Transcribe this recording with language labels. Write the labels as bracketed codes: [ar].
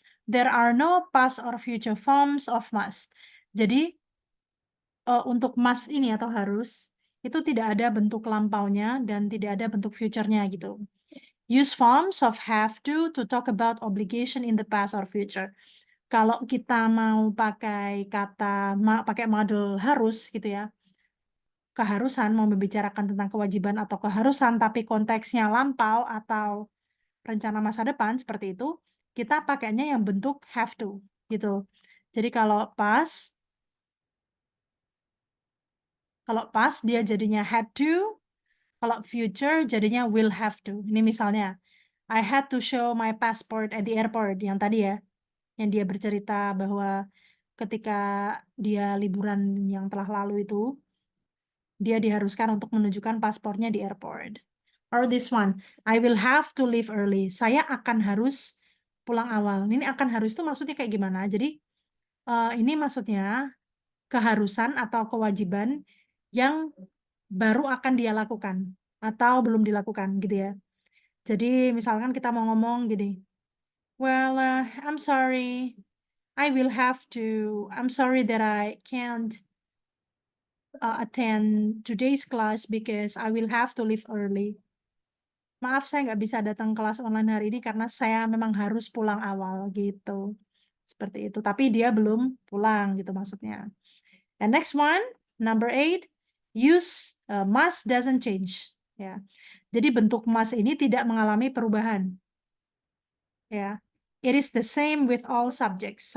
[en] There are no past or future forms of must. [id] Jadi, untuk must ini atau harus, itu tidak ada bentuk lampaunya dan tidak ada bentuk future-nya gitu. [en] Use forms of have to talk about obligation in the past or future. [id] Kalau kita mau pakai pakai model harus gitu ya, keharusan, mau membicarakan tentang kewajiban atau keharusan, tapi konteksnya lampau atau rencana masa depan seperti itu, kita pakainya yang bentuk have to, gitu. Jadi kalau pas dia jadinya had to, kalau future jadinya will have to. Ini misalnya, [en] I had to show my passport at the airport, [id] yang tadi ya, yang dia bercerita bahwa ketika dia liburan yang telah lalu itu, dia diharuskan untuk menunjukkan paspornya di airport. [en] Or this one, I will have to leave early. [id] Saya akan harus pulang awal. Ini akan harus itu maksudnya kayak gimana? Jadi ini maksudnya keharusan atau kewajiban yang baru akan dia lakukan atau belum dilakukan gitu ya. Jadi misalkan kita mau ngomong gini, [en] well, I'm sorry, I'm sorry that I can't attend today's class because I will have to leave early. [id] Maaf, saya nggak bisa datang kelas online hari ini karena saya memang harus pulang awal gitu. Seperti itu. Tapi dia belum pulang gitu maksudnya. [en] And next one, number 8, use must doesn't change. Ya. [id] Jadi bentuk must ini tidak mengalami perubahan. Ya. [en] It is the same with all subjects.